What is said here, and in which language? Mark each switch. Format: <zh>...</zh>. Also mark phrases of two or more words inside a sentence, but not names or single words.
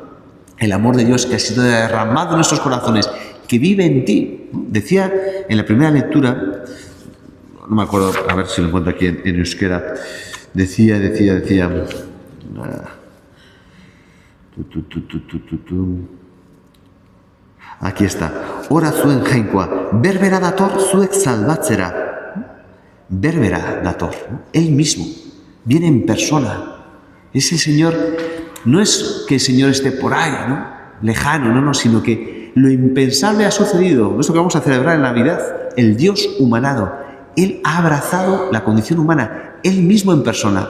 <es>El amor de Dios que ha sido derramado en nuestros corazones, que vive en ti. Decía en la primera lectura, no me acuerdo, a ver si lo encuentro aquí en euskera, decía, aquí está,</es> <eu>ora zuen jainkoa, berbera dator zuek salvatzera. Berbera dator,</eu> <es>¿no?, Él mismo, viene en persona. Es el Señor, no es que el Señor esté por ahí, ¿no?, lejano, no, sino que lo impensable ha sucedido. Eso que vamos a celebrar en Navidad, el Dios humanado. Él ha abrazado la condición humana, Él mismo en persona.</es>